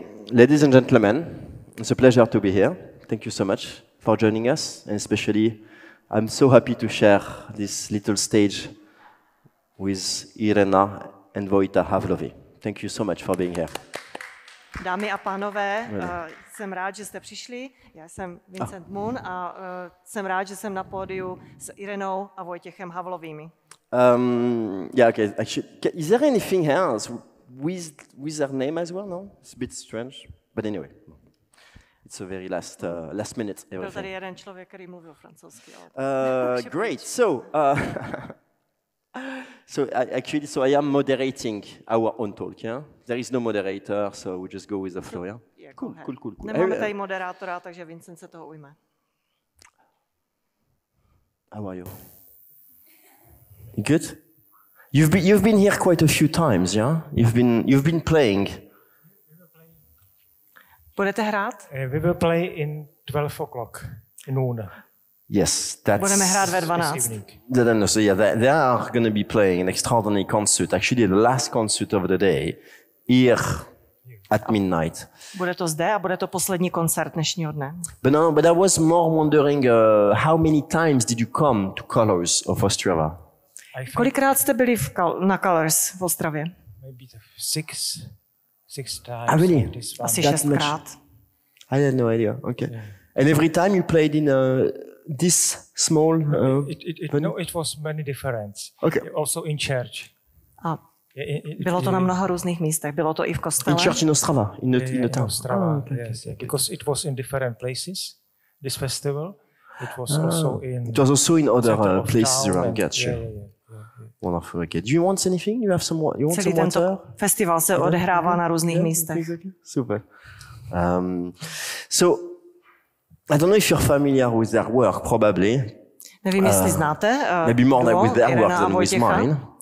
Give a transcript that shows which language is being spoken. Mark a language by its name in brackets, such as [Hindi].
[English] Ladies and gentlemen, it's a pleasure to be here. Thank you so much for joining us, and especially I'm so happy to share this little stage with Irena and Vojtěch Havlovi. Thank you so much for being here. [Czech] Dámy a pánové, jsem rád, že jste přišli. Já jsem Vincent Moon a jsem rád, že jsem na pódiu s Irenou a Vojtěchem Havlovými. [English] Yeah, okay. Actually, is there anything else with their name as well? No, it's a bit strange, but anyway, it's a very last minute. [Czech] Byl tady jeden člověk, který mluvil francouzsky. [English] Great. So I am moderating our own talk. Yeah, there is no moderator, so we just go with the flow. Yeah. Cool. [Czech] Nemáme tady moderátora, takže Vincent se toho ujme. [English] How are you? You good? You've been here quite a few times, yeah? You've been playing. [Czech] Budete hrát? [English] We will play in 12 o'clock noon. Yes, [Czech] Budeme hrát ve 12. [English] So yeah, they are going to be playing an extraordinary concert. Actually, the last concert of the day here at midnight. [Czech] Bude to zde a bude to poslední koncert dnešního dne. [English] But I was more wondering how many times did you come to Colors of Ostrava? [Czech] Kolikrát jste byli na Colors v Ostravě? [English] Maybe six times. Really? [Czech] Asi 6krát. [English] I had no idea. Okay. Yeah. And every time you played in this small... No, it was many different. Okay. Also in church. [Czech] Bylo to na mnoha různých místech. Bylo to i v kostele. [English] In church in Ostrava, in the town. Ostrava, yes. Because it was in different places, this festival. It was also in other places around Gatch. Yeah. Wonderful. Okay. Do you want anything? You want some [Czech] Celý tento festival se odehrává na různých místech. [English] Super. So, I don't know if you're familiar with their work, probably. [Czech] Nevím, jestli znáte. [English] Maybe more with their work than with mine.